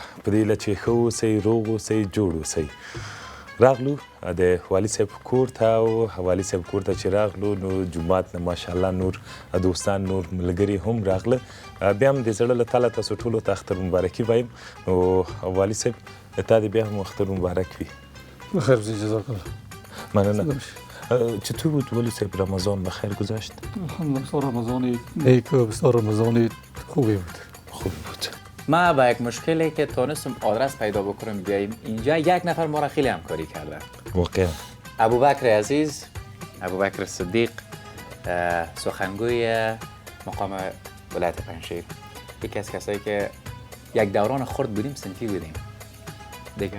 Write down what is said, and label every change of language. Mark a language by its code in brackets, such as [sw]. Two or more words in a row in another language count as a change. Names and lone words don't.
[ps] په دې هیله چې ښه اوسئ، روغ اوسئ، جوړ اوسئ. راغلو د والي صاحب کور ته او والي صاحب کور ته چې راغلو نو جومات نه ماشاءالله نور دوستان نور ملګري هم راغله. بیا هم د زړه له تله تاسو ټولو ته اختر مبارکي وایم. نو والي صاحب تا دې بیا هم اختر مبارک وي. بخیر بزی [ar] جزاک الله. [ps] مننه. [fa] چطور بود والي صاحب رمضان بخیر گذشت؟ بسیار رمضان نیک و بسیار رمضان خوبی بود. خوب بود. ما با یک مشکلی که تونستم آدرس پیدا بکنم بیاییم اینجا، یک نفر ما را خیلی همکاری کرده. واقعا ابوبکر عزیز، ابوبکر صدیق، سخنگوی مقام ولایت پنجشیر، یکی از کسایی که یک دوران خرد بودیم، صنفی بودیم دیگه.